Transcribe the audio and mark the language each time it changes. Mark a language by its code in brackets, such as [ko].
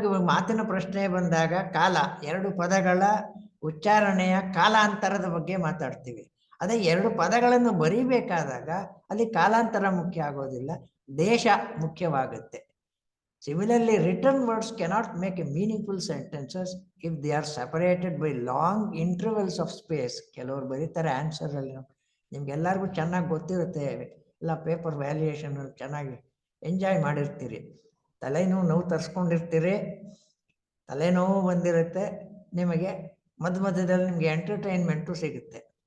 [kn] ಮಾತಿನ ಪ್ರಶ್ನೆ ಬಂದಾಗ ಕಾಲ, ಎರಡು ಪದಗಳ ಉಚ್ಚಾರಣೆಯ ಕಾಲಾಂತರದ ಬಗ್ಗೆ ಮಾತಾಡ್ತೀವಿ. ಅದೇ ಎರಡು ಪದಗಳನ್ನು ಬರೀಬೇಕಾದಾಗ ಅಲ್ಲಿ ಕಾಲಾಂತರ ಮುಖ್ಯ ಆಗೋದಿಲ್ಲ, ದೇಶ ಮುಖ್ಯವಾಗುತ್ತೆ. [en] Similarly, written words cannot make a meaningful sentences if they are separated by long intervals of space. [kn] ಕೆಲವರು ಬರೀತಾರೆ ಆನ್ಸರಲ್ಲಿ, ನಿಮ್ಗೆಲ್ಲರಿಗೂ ಚೆನ್ನಾಗಿ ಗೊತ್ತಿರುತ್ತೆ, ಎಲ್ಲ ಪೇಪರ್ ವ್ಯಾಲ್ಯೂಯೇಷನ್ ಚೆನ್ನಾಗಿ ಎಂಜಾಯ್ ಮಾಡಿರ್ತೀರಿ. ತಲೆನೋವು ತರಿಸ್ಕೊಂಡಿರ್ತೀರಿ, ತಲೆನೋವು ಬಂದಿರುತ್ತೆ ನಿಮಗೆ, ಮಧ್ಯದಲ್ಲಿ ನಿಮಗೆ ಎಂಟರ್ಟೈನ್ಮೆಂಟು ಸಿಗುತ್ತೆ.